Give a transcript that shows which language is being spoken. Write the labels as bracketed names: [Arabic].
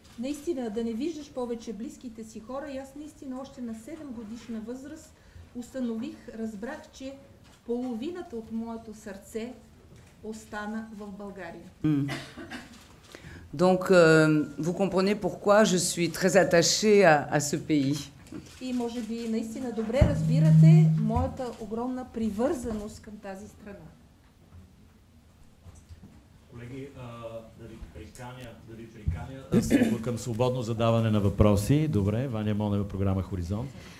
[Bulgarian] Наистина, да не виждаш повече близките си хора, и аз наистина още на 7 годишна възраст установих, разбрах, че половината от моето сърце остана в България. [French] Donc, vous comprenez pourquoi je suis très attachée à ce pays. [Bulgarian] И може би наистина добре разбирате моята огромна привързаност към тази страна. Колеги, да ви приканя към свободно задаване на въпроси. Добре, Ваня Монева, програма Хоризонт.